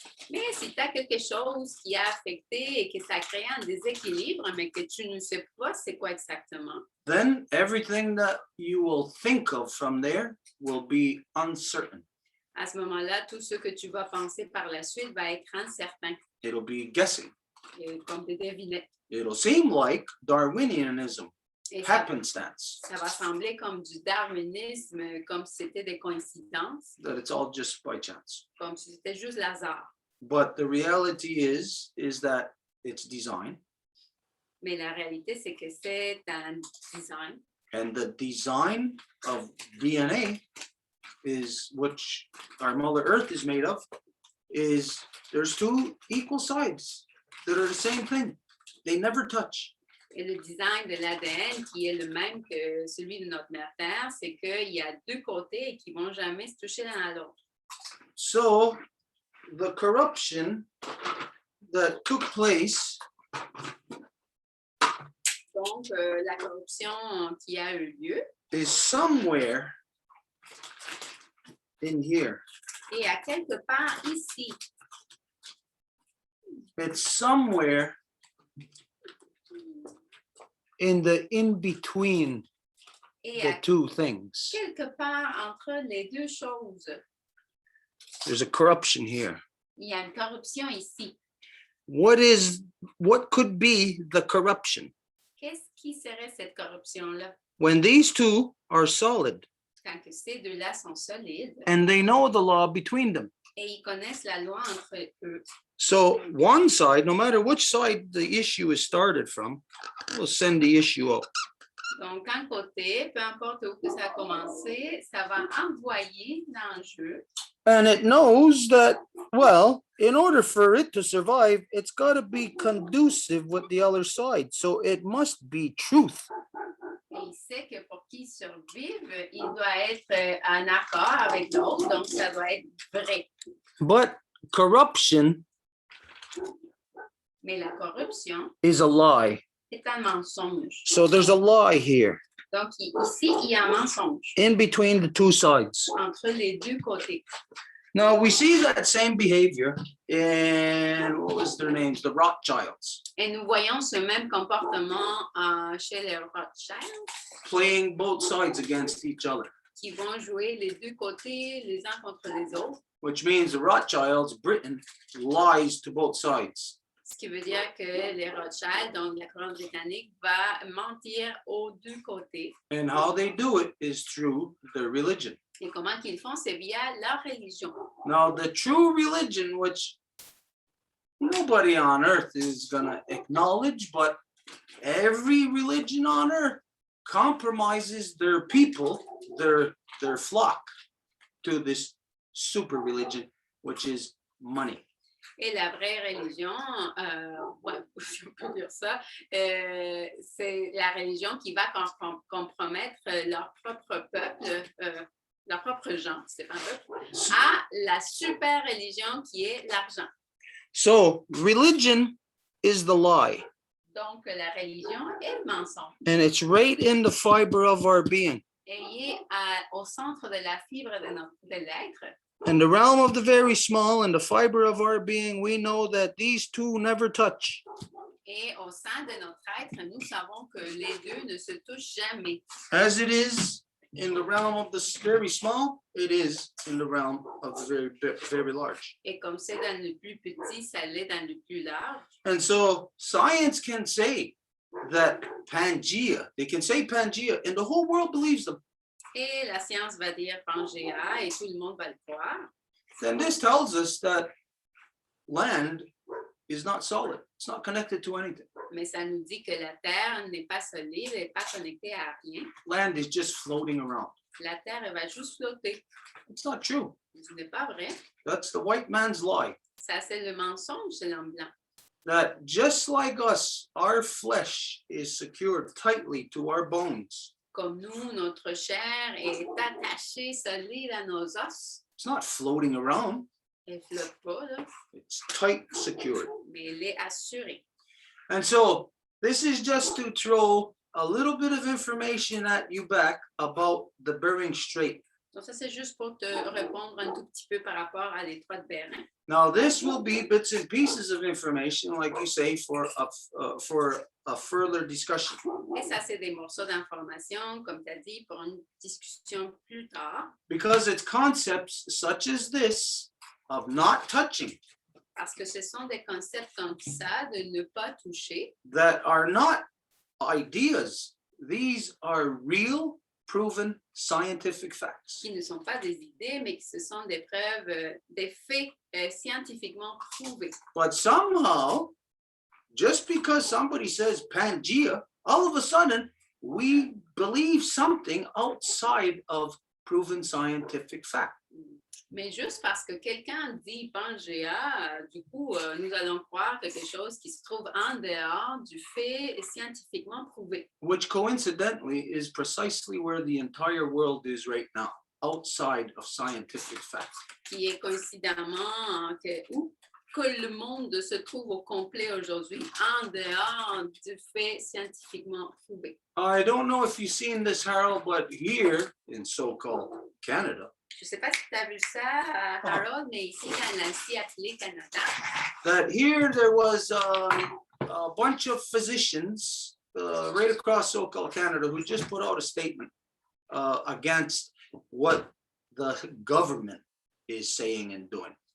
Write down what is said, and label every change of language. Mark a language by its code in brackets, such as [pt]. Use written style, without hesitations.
[fr] Mais si tu as quelque chose qui a affecté et que ça crée un déséquilibre, mais que tu ne sais pas c'est quoi exactement, [en] then everything that you will think of from there will be uncertain. [fr] à ce moment-là, tout ce que tu vas penser par la suite va être incertain, [en] It'll be guessing. [fr] et comme des devinettes. [en] It'll seem like Darwinianism, [fr] Et ça, [en] happenstance, [fr] ça va sembler comme du darwinisme, comme si c'était des coïncidences, [en] that it's all just by chance. [fr] comme si c'était juste hasard. [en] But the reality is that it's design, [fr] Mais la réalité, c'est que c'est un design. [en] and the design of DNA is, which our Mother Earth is made of, is there's two equal sides that are the same thing. They never touch. [fr] Et le design de l'ADN, qui est le même que celui de notre mère Terre, c'est qu'il y a deux côtés et qui ne vont jamais se toucher l'un à l'autre. [en] So the corruption that took place [fr] Donc, la corruption qui a eu lieu [en] is somewhere in here. [fr] est à quelque part ici. [en] It's somewhere in the in-between [fr] Et [en] the [fr] à [en] two things. [fr] quelque part entre les deux choses, [en] There's a corruption here. [fr] il y a une corruption ici. [en] What could be the corruption? [fr] Qu'est-ce qui serait cette corruption-là? [en] When these two are solid [fr] Quand que ces deux-là sont solides [en] and they know the law between them. [fr] et ils connaissent la loi entre eux. [en] So one side, no matter which side the issue is started from, will send the issue out. [fr] Donc, un côté, peu importe où que ça a commencé, ça va envoyer l'enjeu. [en] And it knows that, well, in order for it to survive, it's got to be conducive with the other side. So it must be truth. [fr] Et il sait que pour qu'il survive, il doit être en accord avec l'autre, donc ça doit être vrai. [en] But corruption [fr] Mais la corruption [en] is a lie. [fr] est un mensonge. [en] So there's a lie here [fr] Donc, ici, il y a un mensonge [en] in between the two sides. [fr] entre les deux côtés. [en] Now we see that same behavior in, what was their names? The Rothschilds, [fr] Et nous voyons ce même comportement chez les Rothschild [en] playing both sides against each other, [fr] qui vont jouer les deux côtés les uns contre les autres, [en] which means the Rothschilds, Britain, lies to both sides. [fr] ce qui veut dire que les Rothschild, donc la couronne britannique, va mentir aux deux côtés. [en] And how they do it is through their religion. [fr] Et comment qu'ils font, c'est via leur religion. [en] Now, the true religion, which nobody on earth is going to acknowledge, but every religion on earth compromises their people, their flock, to this super religion, which is money. [fr] Et la vraie religion, ouais, je peux dire ça, c'est la religion qui va compromettre leur propre peuple, leur propre gens, c'est pas un peuple, à la super religion qui est l'argent. [en] So, religion is the lie, [fr] Donc, la religion est le mensonge. [en] and it's right in the fiber of our being. [fr] Et il est au centre de la fibre de l'être. [en] In the realm of the very small and the fiber of our being, we know that these two never touch. [fr] Et au sein de notre être, nous savons que les deux ne se touchent jamais. [en] As it is in the realm of the very small, it is in the realm of the very large. [fr] Et comme c'est dans le plus petit, ça l'est dans le plus large. [en] And so science can say that Pangea, they can say Pangea, and the whole world believes them. [fr] Et la science va dire Pangea et tout le monde va le croire. [en] Then this tells us that land is not solid. It's not connected to anything. [fr] Mais ça nous dit que la Terre n'est pas solide, elle n'est pas connectée à rien. [en] Land is just floating around. [fr] La Terre, elle va juste flotter. [en] It's not true. [fr] Ce n'est pas vrai. [en] That's the white man's lie. [fr] Ça, c'est le mensonge de l'homme blanc. [en] That just like us, our flesh is secured tightly to our bones. [fr] Comme nous, notre chair est attachée, solide à nos os. [en] It's not floating around. [fr] Elle ne flotte pas, là, [en] It's tight secured. [fr] mais elle est assurée. [en] And so this is just to throw a little bit of information at you back about the Bering Strait. [fr] Donc ça, c'est juste pour te répondre un tout petit peu par rapport à l'étroit de Bering. [en] Now, this will be bits and pieces of information, like you say, for a further discussion. [fr] Et ça, c'est des morceaux d'information, comme tu as dit, pour une discussion plus tard. [en] Because it's concepts such as this of not touching [fr] Parce que ce sont des concepts comme ça, de ne pas toucher, [en] that are not ideas. These are real, proven scientific facts. [fr] qui ne sont pas des idées, mais qui ce sont des preuves, des faits scientifiquement prouvés. [en] But somehow, just because somebody says Pangea, all of a sudden we believe something outside of proven scientific fact. [fr] Mais juste parce que quelqu'un dit Pangea, du coup, nous allons croire quelque chose qui se trouve en dehors du fait scientifiquement prouvé. [en] Which coincidentally is precisely where the entire world is right now, outside of scientific fact. [fr] Qui est coïncidemment que le monde se trouve au complet aujourd'hui, en dehors du fait scientifiquement prouvé. [en] I don't know if you've seen this, Harold, but here in so-called Canada, [fr] Je ne sais pas si tu as vu ça, Harold, mais ici, dans l'Asie Canada, [en] that here there was a bunch of physicians right across so-called Canada who just put out a statement against what the government is saying and doing.